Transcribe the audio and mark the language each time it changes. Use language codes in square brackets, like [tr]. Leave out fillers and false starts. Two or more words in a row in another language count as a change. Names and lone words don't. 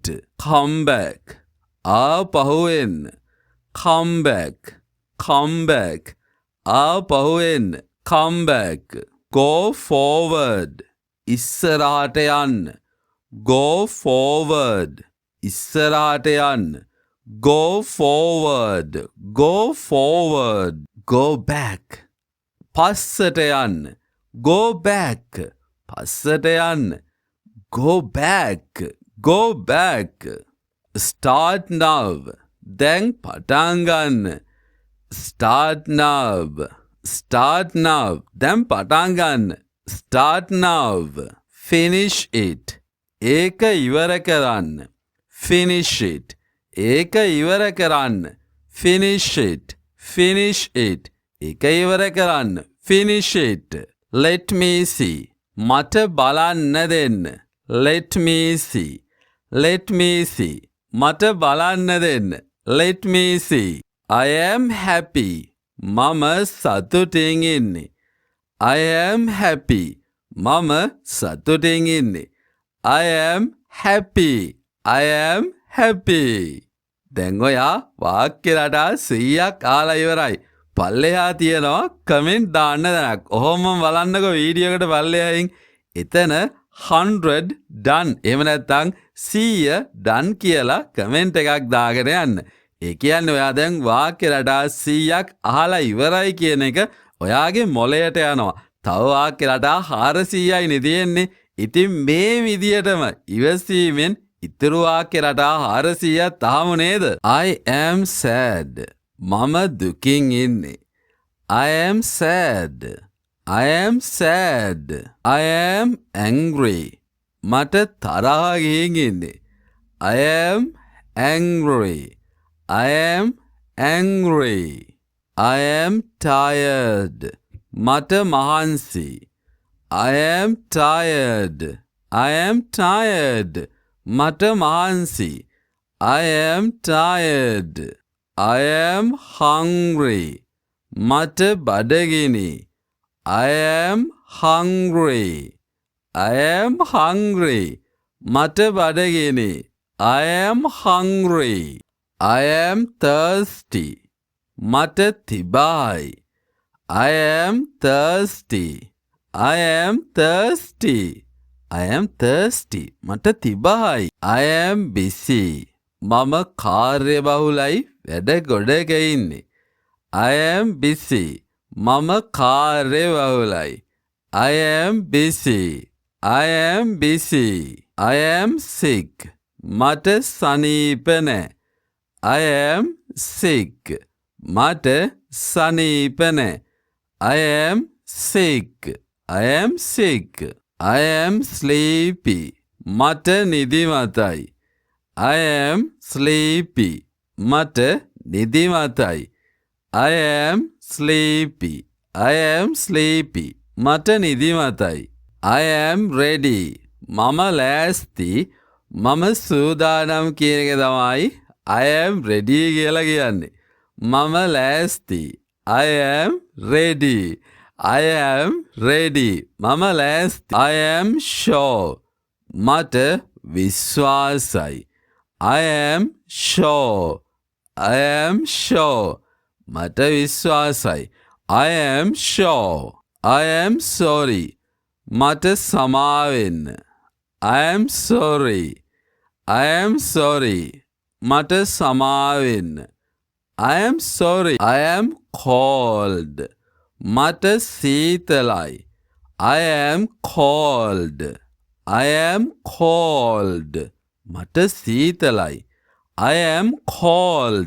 [en] come back. [si] ආපහු එන්න. [en] come back. come back. [si] ආපහු එන්න. [en] come back. go forward. [si] ඉස්සරහට යන්න. [en] go forward. [si] ඉස්සරහට යන්න. [en] go forward. go forward. go back. [si] පස්සට යන්න. [en] go back. [si] පස්සට යන්න. [en] go back. go back. start now. [si] දැන් පටන් ගන්න. [en] start now. start now. [si] දැන් පටන් ගන්න. [en] start now. finish it. [si] ඒක ඉවර කරන්න. [en] finish it. [si] ඒක ඉවර කරන්න. [en] finish it. finish it. [si] ඒක ඉවර කරන්න. [en] finish it. let me see. [si] මට බලන්න දෙන්න. [en] let me see. let me see. [si] මට බලන්න දෙන්න. [en] let me see. I am happy. [si] මම සතුටින් ඉන්නේ. [en] I am happy. [si] මම සතුටින් ඉන්නේ. [en] I am happy. I am happy. [si] දැන් ඔයා වාක්‍ය රටා 100ක් අහලා ඉවරයි. පල්ලෙහා තියෙනවා කමෙන්ට් දාන්න දැනක්. ඔහොම බලන්නකෝ වීඩියෝ එකට පල්ලෙහායින්. එතන 100 done. එහෙම නැත්නම් 100 done කියලා කමෙන්ට් එකක් දාගෙන යන්න. ඒ කියන්නේ ඔයා දැන් වාක්‍ය රටා 100ක් අහලා ඉවරයි කියන එක ඔයාගේ මොළයට යනවා. තව වාක්‍ය රටා 400යි නේ තියෙන්නේ. ඉතින් මේ විදියටම ඉවසීමෙන් ඉතුරු වාක්‍ය රටා 400ක් තාම නේද? [en] I am sad. [si] මම දුකින් ඉන්නේ. [en] I am sad. I am sad. I am angry. [si] මට තරහ ගිහින් ඉන්නේ. [en] I am angry. I am angry. I am tired. [si] මට මහන්සි. [en] I am tired. I am tired. [si] මට මහන්සි. [en] I am tired. I am hungry. [si] මට බඩගිනි. [en] I am hungry. I am hungry. [si] මට බඩගිනි. [en] I am hungry. I am thirsty. [si] මට තිබයි. [en] I am thirsty. I am thirsty. I am thirsty. [si] මට තිබයි. [en] I am busy. [si] මම කාර්යබහුලයි වැඩ ගොඩක ඉන්නේ. [en] I am busy. [si] මම කාර්යබහුලයි. [en] I am busy. I am busy. I am sick. [si] මට සනීප නෑ. [en] I am sick. [si] මට සනීප නෑ. [en] I am sick. I am sick. I am sleepy. [si] මට නිදිමතයි. [en] I am sleepy. [si] මට නිදිමතයි. [en] I am sleepy. I am sleepy. [si] මට නිදිමතයි. [en] I am ready. [si] මම ලෑස්ති. මම සූදානම් කියන එක තමයි [en] I am ready [si] කියලා කියන්නේ. මම ලෑස්ති. [en] I am ready. I am ready. [si] මම ලෑස්ති. [en] I am sure. [si] මට විශ්වාසයි. [en] I am sure. I am sure. [si] මට විශ්වාසයි. [en] I am sure. I am sorry. [si] මට සමාවෙන්න. [en] I am sorry. I am sorry. [si] මට සමාවෙන්න. [en] I am sorry. I am cold. [si] මට සීතලයි. [en] I am cold. I am cold. [si] මට සීතලයි. [en] I am cold.